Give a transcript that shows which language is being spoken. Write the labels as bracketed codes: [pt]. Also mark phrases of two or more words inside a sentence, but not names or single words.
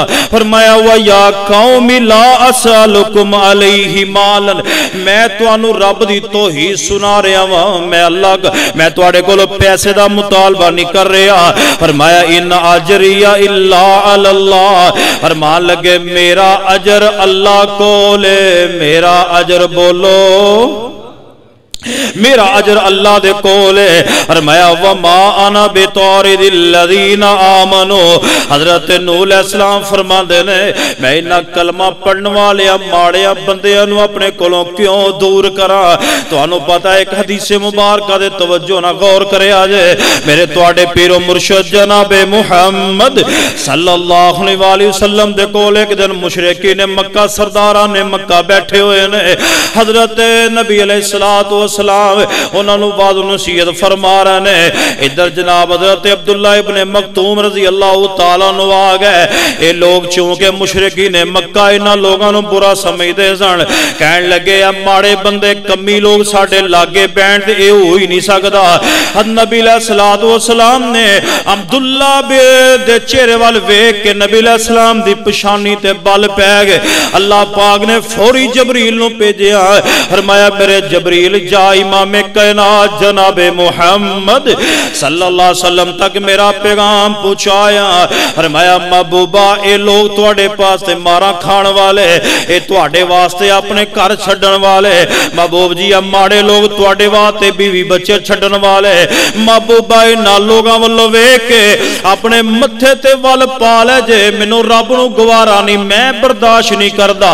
[pa] فرمایا [ar] ويا قوم لا أسألكم عليه مالا, [pa] میں تہانوں رب دی توحید سنا رہا واں، میں اللہ میں تہاڈے کولوں پیسے دا مطالبہ نہیں کر رہا. [ar] फरमाया إن أجري إلا الله, [pa] فرمان لگے میرا اجر اللہ کولے، میرا اجر بولو میرا اجر اللہ دے کول ہے. [ar] फरमाया وما أنا بطارد الذين آمنوا. [pa] حضرت نوح علیہ السلام فرماتے نے میں انہاں کلمہ پڑھنے والے ماڑے بندیاں نوں اپنے کولوں کیوں دور کرا. تہانوں پتا ہے ایک حدیث مبارک دے توجہ نا غور کریا جے. میرے تہاڈے پیرو مرشد جناب محمد [ar] صلى الله عليه وسلم [pa] دے کول ایک دن مشرکین نے مکہ سرداراں نے مکہ بیٹھے ہوئے نے. حضرت نبی [ar] عليه الصلاة السلام [pa] انہوں نے وعظ نصیحت فرما رہے نے. ادھر جناب حضرت عبداللہ ابن مکتوم [ar] رضي الله تعالى عنه [pa] آ گئے. یہ لوگ چونکہ مشرکین نے مکہ انہاں لوگوں کو برا سمجھتے سن، کہن لگے ماڑے بندے کمی لوگ ساڈے لاگے بیٹھ تے یہ ہو ہی نہیں سکدا. نبی [ar] عليه الصلاة والسلام [pa] نے عبداللہ دے چہرے وال ویکھ کے نبی علیہ السلام دی پچھانی تے بل پے گئے. اللہ پاک نے فوری جبریل نوں بھیجیا. فرمایا میرے جبریل امام کائنات جناب محمد [ar] صلى الله عليه وسلم [pa] تک میرا پیغام پہنچایا. فرمایا محبوبا یہ لوگ تہاڈے پاس تے مارا کھان والے، یہ تہاڈے واسطے اپنے گھر چھڈن والے. محبوب جی ماڑے لوگ تہاڈے واسطے بیوی بچے چھڈن والے. محبوبا انہاں لوگاں ولوں ویکھ کے اپنے متھے تے ول پا لے جے مینوں رب نوں گوارا نہیں، میں برداشت نہیں کردا.